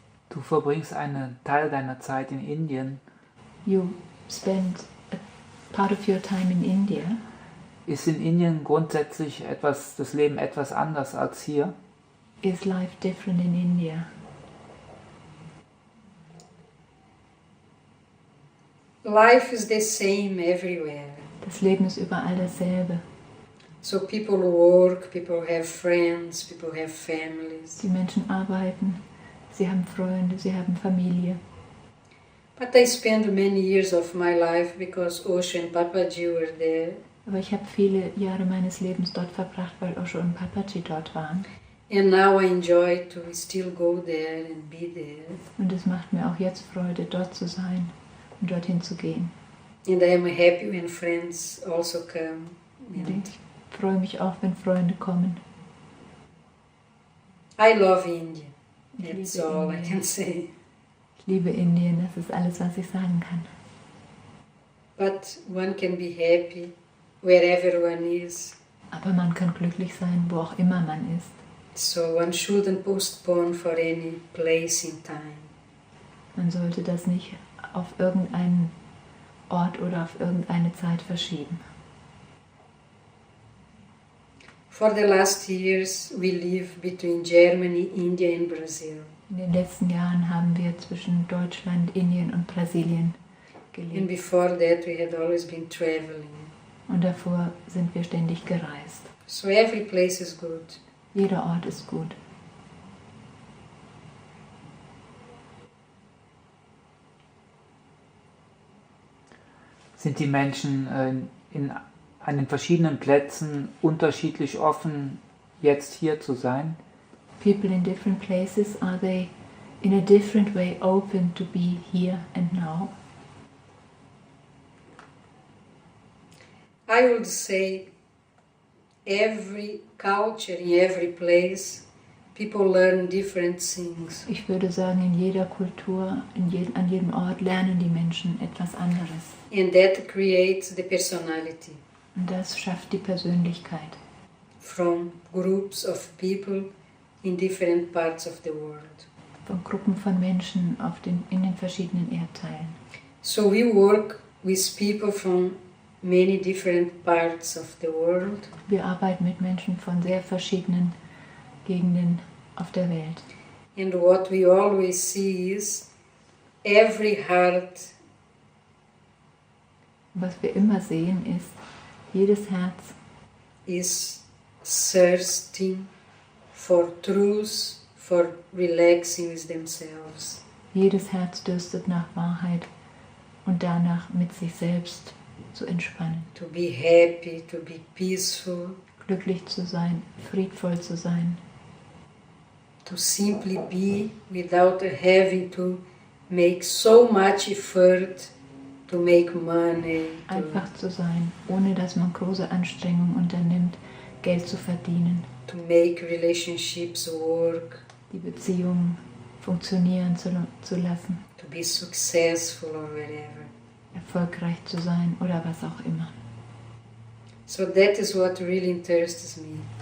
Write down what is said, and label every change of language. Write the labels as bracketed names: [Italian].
[German] Du verbringst einen Teil deiner Zeit in Indien. [English] You spend a part of your time in India. [German] Ist in Indien grundsätzlich das Leben etwas anders als hier? [English] Is life different in India? Life is the same everywhere. [German] Das Leben ist überall dasselbe. [English] So people work, people have friends, people have families. [German] Die Menschen arbeiten, sie haben Freunde, sie haben Familie. [English] But I spent many years of my life because Osho and Papaji were there. [German] Aber ich habe viele Jahre meines Lebens dort verbracht, weil Osho und Papaji dort waren. [English] And now I enjoy to still go there and be there. [German] Und es macht mir auch jetzt Freude, dort zu sein und dorthin zu gehen. [English] And I am happy when friends also come. [German] Und ich freue mich auch, wenn Freunde kommen. [English] I love India. [German] Ich [English] That's [German] liebe [English] all I [German] Indien. [English] can say. [German] Ich liebe Indien, das ist alles, was ich sagen kann. [English] But one can be happy wherever one is. [German] Aber man kann glücklich sein, wo auch immer man ist. [English] So one shouldn't postpone for any place in time. [German] Man sollte das nicht auf irgendeinen Ort oder auf irgendeine Zeit verschieben. [English] For the last years we live between Germany, India and Brazil. [German] In den letzten Jahren haben wir zwischen Deutschland, Indien und Brasilien [English] And [German] gelebt. [English] before that we had always been traveling. [German] Und davor sind wir ständig gereist. [English] So every place is good. [German] Jeder Ort ist gut. Sind die Menschen an den verschiedenen Plätzen unterschiedlich offen, jetzt hier zu sein? [English] People in different places, are they in a different way open to be here and now? I would say every culture, in every place, people learn different things. [German] Ich würde sagen, in jeder Kultur, an jedem Ort lernen die Menschen etwas anderes. [English] And that creates the personality [German] Und das schafft die Persönlichkeit [English] from groups of people in different parts of the world. [German] von Gruppen von Menschen in den verschiedenen Erdteilen. [English] So we work with people from many different parts of the world. [German] Wir arbeiten mit Menschen von sehr verschiedenen Gegenden auf der Welt. [English] And what we always see is every heart [German] Was wir immer sehen ist, jedes Herz [English] is thirsting for truth, for relaxing with themselves. [German] Jedes Herz dürstet nach Wahrheit und danach mit sich selbst zu entspannen. [English] To be happy, to be peaceful, [German] Glücklich zu sein, friedvoll zu sein, [English] to simply be without having to make so much effort to make money. [German] einfach zu sein, ohne dass man große Anstrengungen unternimmt, Geld zu verdienen, [English] To make relationships work, [German] die Beziehungen funktionieren zu lassen, [English] to be successful or whatever. [German] erfolgreich zu sein oder was auch immer. [English] So that is what really interests me.